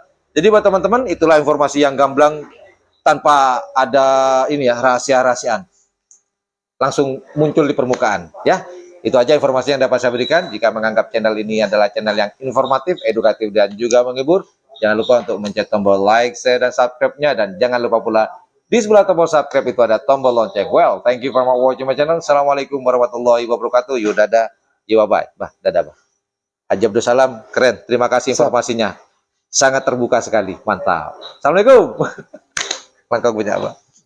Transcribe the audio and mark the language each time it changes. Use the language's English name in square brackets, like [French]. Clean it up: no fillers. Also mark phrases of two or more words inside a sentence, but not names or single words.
[Indonesian] Jadi buat teman-teman, itulah informasi yang gamblang tanpa ada rahasia-rahasiaan, langsung muncul di permukaan ya. Itu aja informasi yang dapat saya berikan. Jika menganggap channel ini adalah channel yang informatif, edukatif, dan juga menghibur, jangan lupa untuk mencet tombol like, share, dan subscribe-nya. Dan jangan lupa pula di sebelah tombol subscribe itu ada tombol lonceng. [English] Well, thank you for watching my channel. [Arabic] السلام عليكم ورحمة الله وبركاته. [Indonesian] Dadah, bye. Dadah, Bah. Haji Abdus Salam, keren. Terima kasih informasinya. Sangat terbuka sekali. Mantap. Assalamualaikum. Langkah punya, Pak.